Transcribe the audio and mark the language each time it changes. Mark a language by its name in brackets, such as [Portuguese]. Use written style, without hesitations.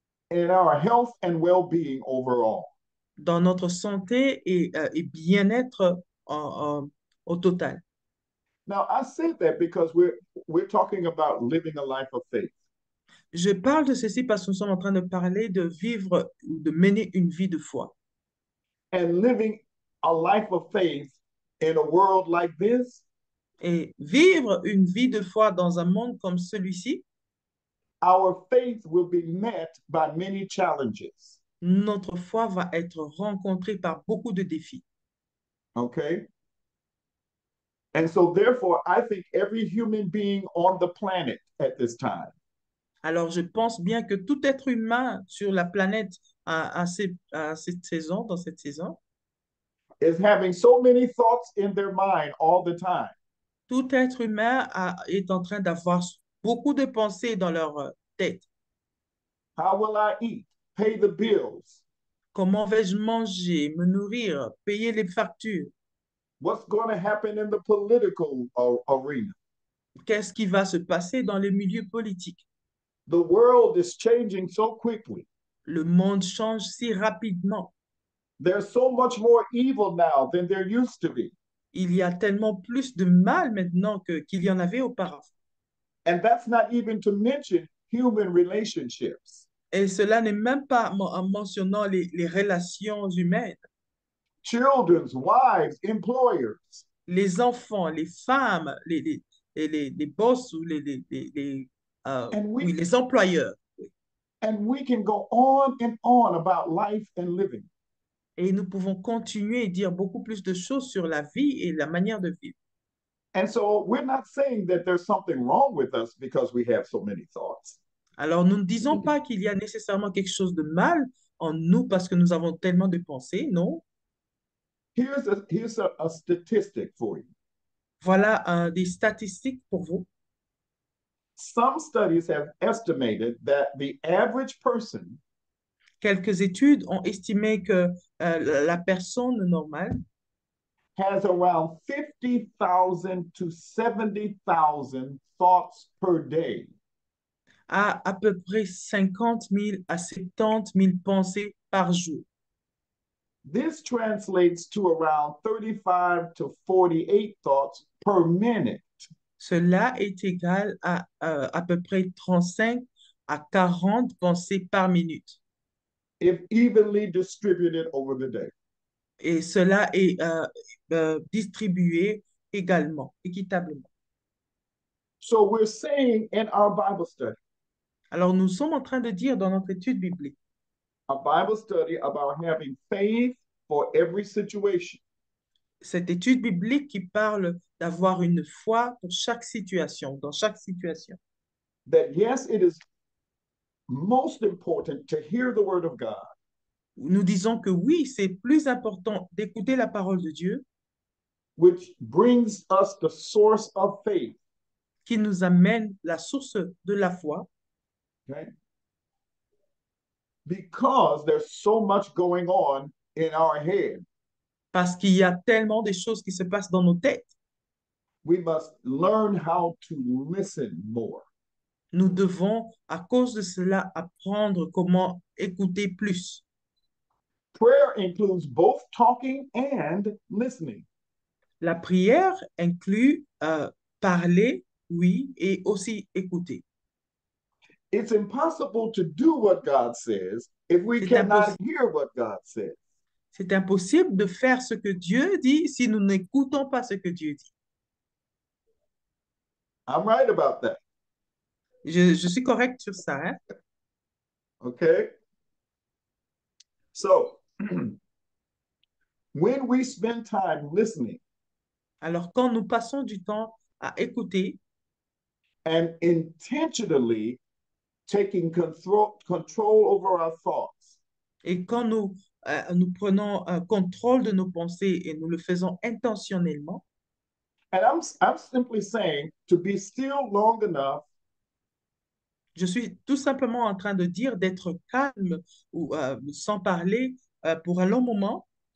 [English] in our health and well-being overall. [French] dans notre santé et bien-être au total. [English] Now, I said that because we're talking about living a life of faith. [French] Je parle de ceci parce que nous sommes en train de parler de vivre, de mener une vie de foi. [English] And living a life of faith in a world like this, [French] Et vivre une vie de foi dans un monde comme celui-ci, [English] our faith will be met by many challenges. [French] notre foi va être rencontrée par beaucoup de défis. [English] Okay? And so, therefore, I think every human being on the planet at this time [French] Alors, je pense bien que tout être humain sur la planète à cette saison, dans cette saison, [English] is having so many thoughts in their mind all the time. [French] tout être humain est en train d'avoir beaucoup de pensées dans leur tête. [English] How will I eat? Pay the bills? [French] Comment vais-je manger, me nourrir, payer les factures? [English] What's going to happen in the political arena? [French] Qu'est-ce qui va se passer dans les milieux politiques? [English] The world is changing so quickly. [French] Le monde change si rapidement. [English] There's so much more evil now than there used to be. [French] Il y a tellement plus de mal maintenant qu'il y en avait auparavant. [English] And that's not even to mention human relationships. [French] Et cela n'est même pas en mentionnant les relations humaines, [English] Children's, wives, employers. [French] les enfants, les femmes, les boss ou [English] And [French] oui, [English] we [French] les employeurs. [English] and we can go on about life and living. [French] Et nous pouvons continuer et dire beaucoup plus de choses sur la vie et la manière de vivre. [English] And so we're not saying that there's something wrong with us because we have so many thoughts. [French] Alors, nous ne disons pas qu'il y a nécessairement quelque chose de mal en nous parce que nous avons tellement de pensées, non. [English] Here's a statistic for you. [French] Voilà des statistiques pour vous. [English] Some studies have estimated that the average person [French] Quelques études ont estimé que la personne normale [English] has around 50,000 to 70,000 thoughts per day. [French] a à peu près 50 000 à 70 000 pensées par jour. [English] This translates to around 35 to 48 thoughts per minute. [French] Cela est égal à peu près 35 à 40 pensées par minute. [English] If evenly distributed over the day. [French] Et cela est distribué également, équitablement. [English] So we're saying in our Bible study, [French] Alors, nous sommes en train de dire dans notre étude biblique, [English] a Bible study about having faith for every situation, [French] cette étude biblique qui parle d'avoir une foi pour chaque situation, dans chaque situation. [English] that yes, it is most important to hear the word of God, [French] Nous disons que oui, c'est plus important d'écouter la parole de Dieu [English] which brings us the source of faith. [French] qui nous amène la source de la foi, [English] Okay? Because there's so much going on in our head. [French] parce qu'il y a tellement de choses qui se passent dans nos têtes. [English] We must learn how to listen more. [French] Nous devons, à cause de cela, apprendre comment écouter plus. [English] Prayer includes both talking and listening. [French] La prière inclut parler oui, et aussi écouter. [English] It's impossible to do what God says if we [French] C'est [English] cannot [French] impos- [English] hear what God says. [French] c'est impossible de faire ce que Dieu dit si nous n'écoutons pas ce que Dieu dit. [English] I'm right about that. [French] Je suis correcte sur ça, hein? [English] Okay. So when we spend time listening [French] Alors, quand nous passons du temps à écouter [English] and intentionally taking control over our thoughts, [French] et quand nous prenons un contrôle de nos pensées et nous le faisons intentionnellement, [English] and I'm simply saying to be still long enough [French] je suis tout simplement en train de dire d'être calme ou sans parler pour un long moment